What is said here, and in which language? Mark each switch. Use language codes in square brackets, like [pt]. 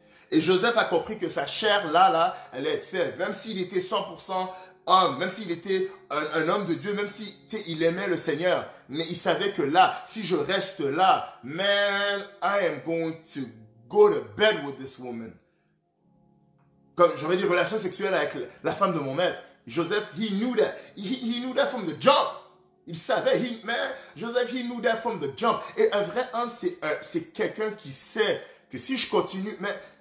[fr] Et Joseph a compris que sa chair, là, elle allait être faible. Même s'il était 100% homme, même s'il était un homme de Dieu, même si il aimait le Seigneur. Mais il savait que là, si je reste là, [en] man, I am going to go to bed with this woman. [fr] Comme j'aurais des relations sexuelles avec la femme de mon maître. [en] Joseph, he knew that. He knew that from the jump. [fr] Il savait, [en] Joseph, he knew that from the jump. [fr] Et un vrai homme, c'est quelqu'un qui sait que si je continue, mais...